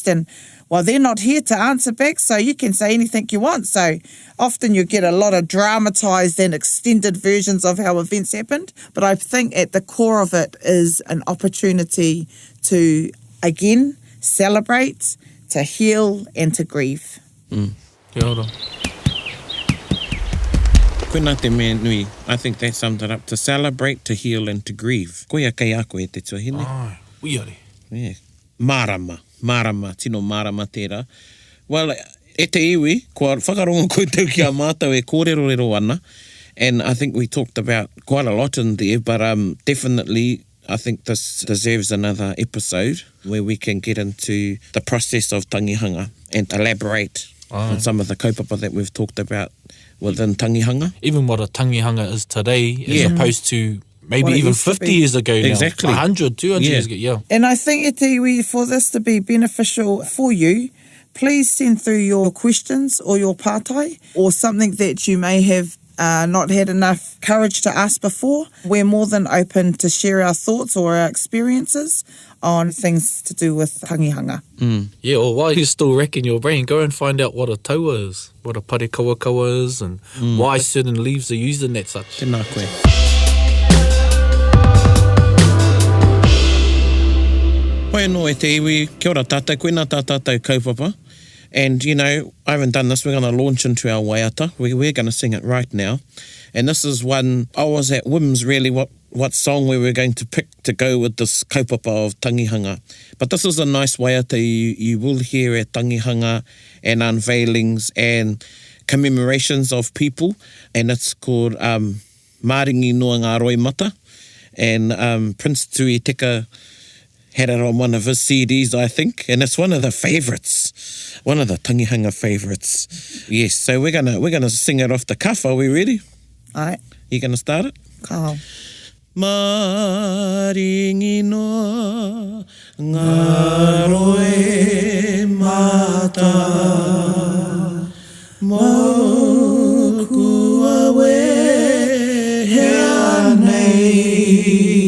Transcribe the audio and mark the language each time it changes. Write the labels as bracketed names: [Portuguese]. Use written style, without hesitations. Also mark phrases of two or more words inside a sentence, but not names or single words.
[English] And well, they're not here to answer back, so you can say anything you want. So often you get a lot of dramatised and extended versions of how events happened. But I think at the core of it is an opportunity to, again, celebrate, to heal and to grieve. [Māori] Kia ora. Koina te mea nui. [English] I think that summed it up. To celebrate, to heal and to grieve. [Māori] Koia kei a koe te tuahine. Ai, uiare. [English] Yeah. [Māori] Marama, tino marama tērā. Well, e te iwi, kua whakarongo koe tau ki a mātou e kōrero ana. [English] And I think we talked about quite a lot in there, but definitely I think this deserves another episode where we can get into the process of tangihanga and elaborate on some of the kaupapa that we've talked about within tangihanga. Even what a tangihanga is today as opposed to maybe even 50 years ago now. Exactly. 100, 200 years ago, yeah. And I think, [Māori] e te iwi, [English] for this to be beneficial for you, please send through your questions or your pātai or something that you may have not had enough courage to ask before. We're more than open to share our thoughts or our experiences on things to do with tangihanga. Yeah, or while you're still racking your brain, go and find out what a taua is, what a [Māori] pare kawakawa [English] is, and why certain leaves are used in that such. [Māori] Tēnā koe. Hoi anō e te iwi, kia ora tātou, koina tā tātou kaupapa. [English] And, you know, I haven't done this. We're going to launch into our waiata. We're going to sing it right now. And this is one, I was at whims really what song we were going to pick to go with this kaupapa of tangihanga. But this is a nice waiata you will hear at tangihanga and unveilings and commemorations of people. And it's called Māringi Noa Ngā Roimata. And Prince Tui Tika had it on one of his CDs, I think, and it's one of the favourites, one of the tangihanga favourites. Yes, so we're gonna sing it off the cuff. Are we ready? [Māori] Ai, [English] You gonna start it? [Māori] kao. Māringi noa ngā roimata, mōkua wehea nei.